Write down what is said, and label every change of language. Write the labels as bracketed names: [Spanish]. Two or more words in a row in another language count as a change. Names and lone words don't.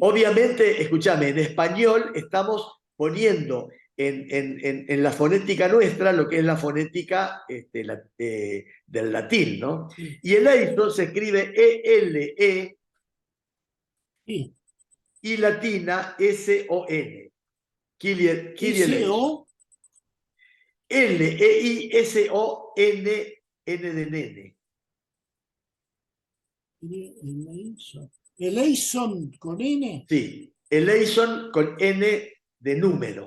[Spanish] Obviamente, escúchame, en español estamos poniendo en la fonética nuestra lo que es la fonética del latín, ¿no? sí, Y eleison se escribe E-L-E sí. y latina S-O-N. [Greek] Κύριε ἐλέησον. [Spanish] SO, L-E-I-S-O-N, N de nene. Eleison. Eleison con N. Sí, eleison con N de número.